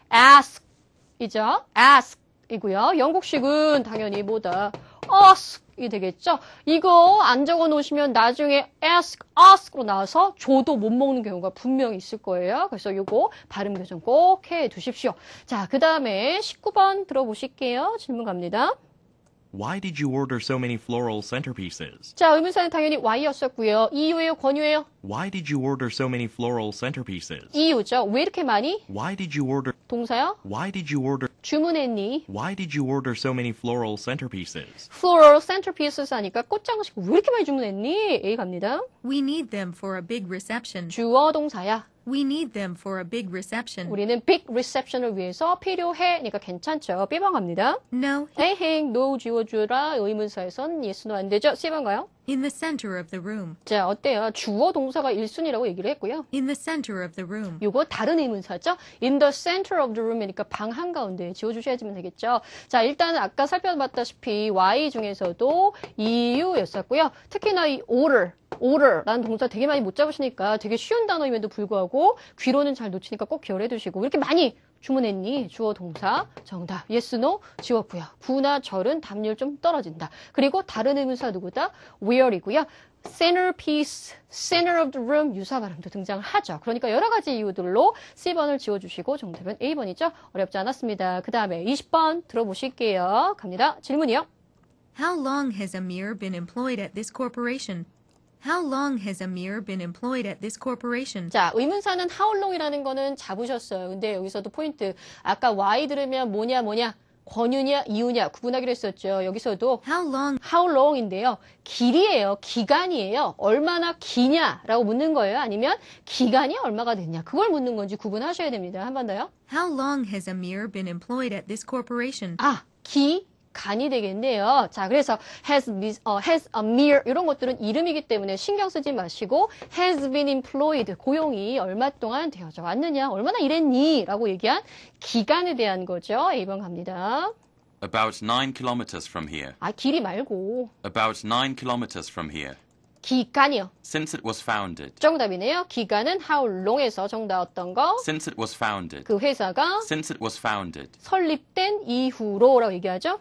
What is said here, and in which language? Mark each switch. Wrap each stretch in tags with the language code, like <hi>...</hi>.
<ko>ask 이죠. ask 이고요. 영국식은 당연히 뭐다. ask 이 되겠죠? 이거 안 적어 놓으시면 나중에 ask로 나와서 줘도 못 먹는 경우가 분명히 있을 거예요. 그래서 요거 발음 교정 꼭 해 두십시오. 자, 그 다음에 19번 들어보실게요. 질문 갑니다.</ko> <en>Why did you order so many floral centerpieces?</en> <ko>자, 의문사는 당연히 why였었고요. 이유예요? 권유예요?</ko> <en>Why did you order so many floral centerpieces?</en> <ko>이유죠. 왜 이렇게 많이?</ko> <en>Why did you order?</en> <ko>동사요?</ko> <en>Why did you order?</en> <ko>주문했니?</ko> <en>Why did you order so many floral centerpieces?</en> <ko>floral centerpieces 하니까 꽃장식 왜 이렇게 많이 주문했니? A 갑니다.</ko> <en>We need them for a big reception.</en> <ko>주어 동사야.</ko> <en>We need them for a big reception.</en> <ko>우리는 big reception을 위해서 필요해. 그러니까 괜찮죠. B번 갑니다.</ko> <en>No,</en> <ko>에행, no 지워주라. 의문사에선 yes, no 안 되죠. C번 가요.</ko> <en>in the center of the room.</en> <ko>자, 어때요? 주어 동사가 1순위라고 얘기를 했고요.</ko> <en>In the center of the room.</en> <ko>요거 다른 의문사죠.</ko> <en>In the center of the room</en> <ko>이니까 방 한가운데 지워주셔야지만 되겠죠. 자, 일단 아까 살펴봤다시피 Y 중에서도 이유였었고요. 특히나 이 order라는 동사 되게 많이 못 잡으시니까 되게 쉬운 단어임에도 불구하고 귀로는 잘 놓치니까 꼭 기억을 해두시고 이렇게 많이 주문했니? 주어 동사 정답 yes, no 지웠고요. 구나 절은 답률 좀 떨어진다. 그리고 다른 의문사 누구다? where이고요. centerpiece, center of the room 유사 발음도 등장하죠. 그러니까 여러 가지 이유들로 C번을 지워주시고 정답은 A번이죠. 어렵지 않았습니다. 그 다음에 20번 들어보실게요. 갑니다. 질문이요.</ko> <en>How long has Amir been employed at this corporation? How long has Amir been employed at this corporation?</en> <ko>자, 의문사는 how long이라는 거는 잡으셨어요. 근데 여기서도 포인트. 아까 why 들으면 뭐냐, 권유냐, 이유냐 구분하기로 했었죠. 여기서도</ko> <en>How long?</en> <ko>how long인데요. 길이에요. 기간이에요. 얼마나 기냐라고 묻는 거예요. 아니면 기간이 얼마가 됐냐. 그걸 묻는 건지 구분하셔야 됩니다. 한 번 더요.</ko> <en>How long has Amir been employed at this corporation?</en> <ko>아, 간이 되겠네요. 자, 그래서 has Amir 이런 것들은 이름이기 때문에 신경 쓰지 마시고</ko> <en>has been employed</en> <ko>고용이 얼마 동안 되어져 왔느냐, 얼마나 일했니 라고 얘기한 기간에 대한 거죠. A번 갑니다.</ko> <en>About 9 kilometers from here.</en> <ko>아, 길이 말고</ko> <en>About 9 kilometers from here.</en> <ko>기간이요.</ko> <en>Since it was founded.</en> <ko>정답이네요. 기간은 how long에서 정답 어떤 거?</ko> <en>Since it was founded.</en> <ko>그 회사가</ko> <en>Since it was founded.</en> <ko>설립된 이후로라고 얘기하죠.</ko>